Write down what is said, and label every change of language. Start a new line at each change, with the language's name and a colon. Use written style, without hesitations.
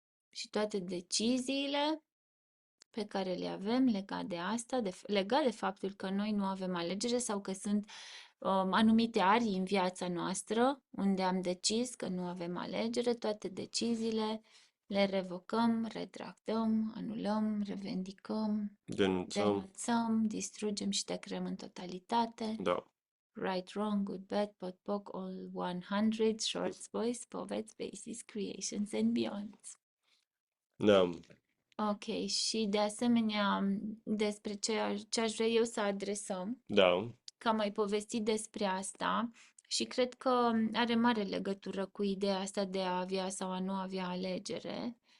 Romanian: Și toate deciziile pe care le avem legat de asta, legat de faptul că noi nu avem alegere sau că sunt anumite arii în viața noastră unde am decis că nu avem alegere, toate deciziile le revocăm, retractăm, anulăm, revendicăm, Denunțăm, denunțăm, distrugem și decreăm în totalitate. da.
English: Right, wrong, good, bad, pot, poc, all 100, shorts, boys, poets, bases, creations and beyonds.
Romanian: Da, Ok, și de asemenea despre ce aș vrea eu să adresăm, da. că am mai povestit despre asta și cred că are mare legătură cu ideea asta de a avea sau a nu avea alegere.